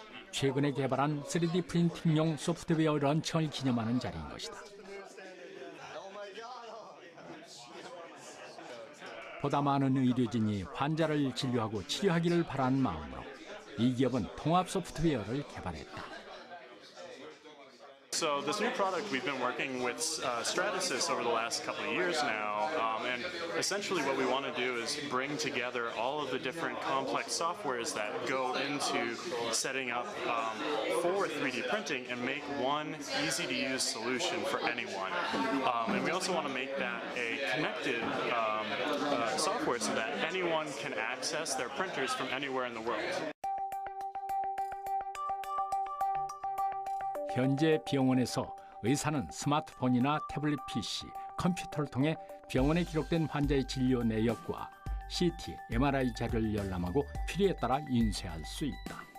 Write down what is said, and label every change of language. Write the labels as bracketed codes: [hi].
[ko] 최근에 개발한 3D 프린팅용 소프트웨어 런칭을 기념하는 자리인 것이다. 보다 많은 의료진이 환자를 진료하고 치료하기를 바라는 마음으로 이 기업은 통합 소프트웨어를 개발했다. [en] So this new product, we've been working with Stratasys over the last couple of years now, and essentially what we want to do is bring together all of the different complex softwares that go into setting up for 3D printing and make one easy-to-use solution for anyone. And we also want to make that a connected software so that anyone can access their printers from anywhere in the world. [ko] 현재 병원에서 의사는 스마트폰이나 태블릿 PC, 컴퓨터를 통해 병원에 기록된 환자의 진료 내역과 CT, MRI 자료를 열람하고 필요에 따라 인쇄할 수 있다.